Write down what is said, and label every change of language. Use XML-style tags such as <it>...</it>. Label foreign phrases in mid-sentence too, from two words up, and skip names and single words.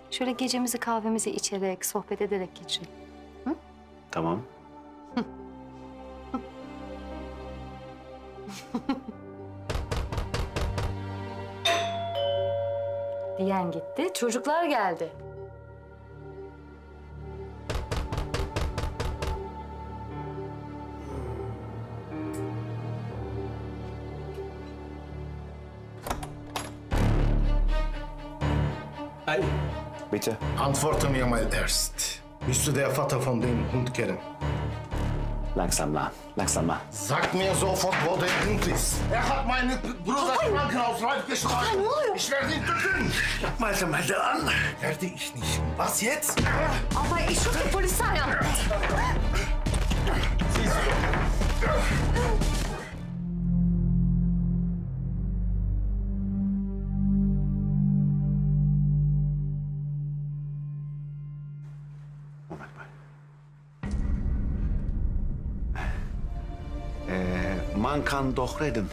<tr>Şöyle gecemizi kahvemizi içerek, sohbet ederek geçirelim. Hı? Tamam. Diyen gitti, çocuklar geldi.</tr> <en>Hi.</en> <de>Bitte. Antworte mir mal erst. Bist du der Vater von dem Hund Kerem? Langsam mal, langsam mal. Sag mir sofort, wo der Hund ist. Er hat meinen Bruder krankenhausreif geschlagen.</de> <tr>Ne oluyor?</tr> <de>Ich werde ihn töten.</de> <tr>Yapma</tr> <de>Melde an. Werde ich nicht. Was jetzt?</de> <tr>Alpay, iş yok ki polisler ya.</tr> <de>Moment mal. Man kann doch reden.</de>